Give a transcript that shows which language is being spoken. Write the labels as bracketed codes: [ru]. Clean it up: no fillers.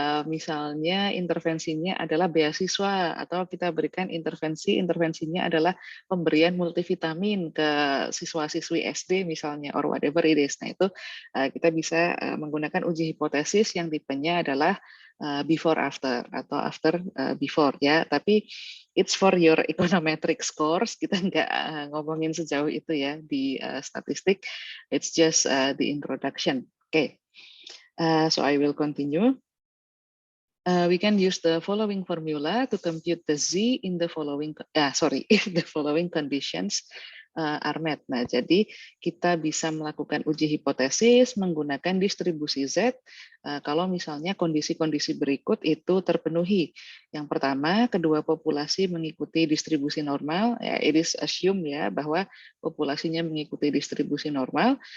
[id] misalnya intervensinya adalah beasiswa atau kita berikan intervensinya adalah pemberian multivitamin ke siswa-siswi SD misalnya [en] or whatever it is. [id] Nah itu kita bisa menggunakan uji hipotesis yang tipenya adalah before after atau after before ya, tapi [en] it's for your econometric scores. [id] Kita nggak ngomongin sejauh itu ya di statistik. [en] It's just the introduction. Okay. So I will continue. We can use the following formula to compute the z in the following. If the following conditions are met. [id] Nah, jadi kita bisa melakukan uji hipotesis menggunakan distribusi Z kalau misalnya kondisi-kondisi berikut itu terpenuhi. Yang pertama, kedua populasi mengikuti distribusi normal, ya, [en] it is assumed [id] ya bahwa populasinya mengikuti distribusi normal.